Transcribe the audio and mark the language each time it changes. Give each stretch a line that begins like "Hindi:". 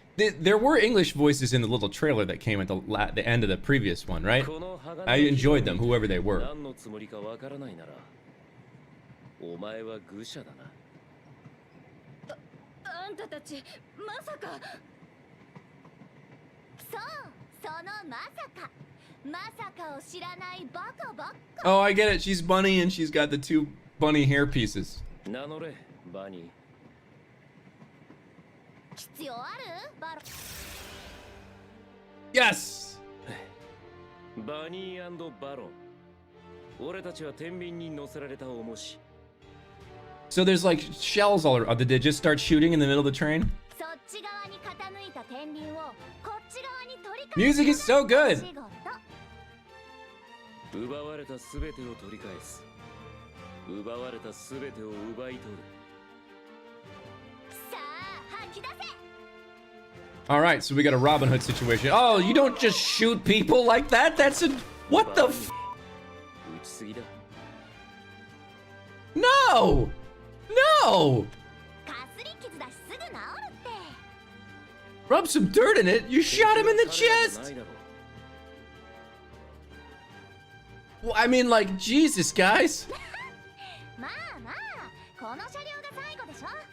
English: There were English voices in the little trailer that came at the end of the previous one, right?
Japanese: この鋼の
English: I enjoyed them, whoever they were.
Japanese: 何のつもりかわからないなら、お前は愚者だな。あんたたちまさか。そう、そのまさかを知らないバカばっか。
English: Oh, I get it. She's bunny and she's got the two bunny hair pieces.
Japanese: 名乗れ、バニー。必要あるバロ。
English: Yes.
Japanese: バニーバロン。俺たちは天秤に乗せられた重し。
English: So there's like shells all around. Did they just start shooting in the middle of the train?
Japanese: そっち側に傾いた天秤をこっち側に取り返す。
English: Music is so good.
Japanese: 仕事。奪われたすべてを取り返す。奪われたすべてを奪い取る。さあ吐き出せ。
English: All right, so we got a Robin Hood situation. Oh, you don't just shoot people like that. That's a what the f-
Japanese: 撃ちすぎだ。
English: No! No!
Japanese: かすり傷だしすぐ治るって。
English: Rub some dirt in it. You shot him in the chest. Well, I mean, like, Jesus, guys.
Japanese: まあまあ、この車両が最後でしょ。